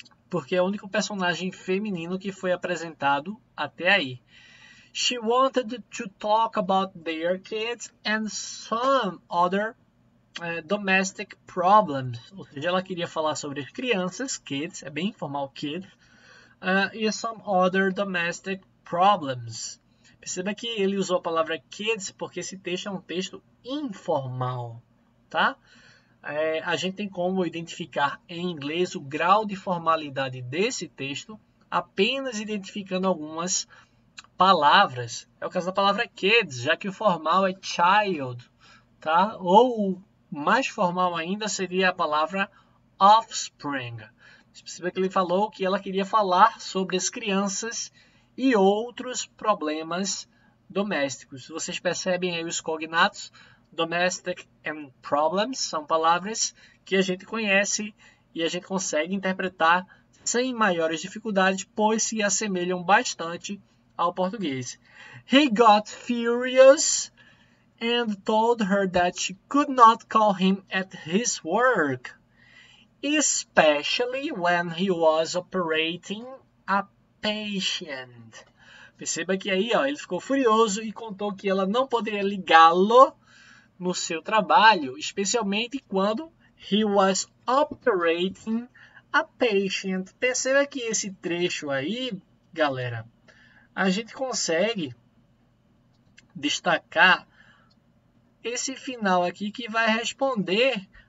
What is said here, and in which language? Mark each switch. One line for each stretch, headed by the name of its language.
Portuguese: Porque é o único personagem feminino que foi apresentado até aí.
English: She wanted to talk about their kids and some other domestic problems.
Portuguese: Ou seja, ela queria falar sobre as crianças, kids, é bem informal, kids, e
English: some other domestic problems.
Portuguese: Perceba que ele usou a palavra kids porque esse texto é um texto informal, tá? A gente tem como identificar em inglês o grau de formalidade desse texto apenas identificando algumas palavras. É o caso da palavra kids, já que o formal é child, tá? Ou mais formal ainda seria a palavra offspring. Você percebe que ele falou que ela queria falar sobre as crianças e outros problemas domésticos. Vocês percebem aí os cognatos? Domestic and problems são palavras que a gente conhece e a gente consegue interpretar sem maiores dificuldades, pois se assemelham bastante ao português.
English: He got furious and told her that she could not call him at his work, especially when he was operating a patient.
Portuguese: Perceba que aí ele ficou furioso e contou que ela não poderia ligá-lo no seu trabalho, especialmente quando
English: he was operating a patient.
Portuguese: Perceba que esse trecho aí, galera, a gente consegue destacar esse final aqui que vai responder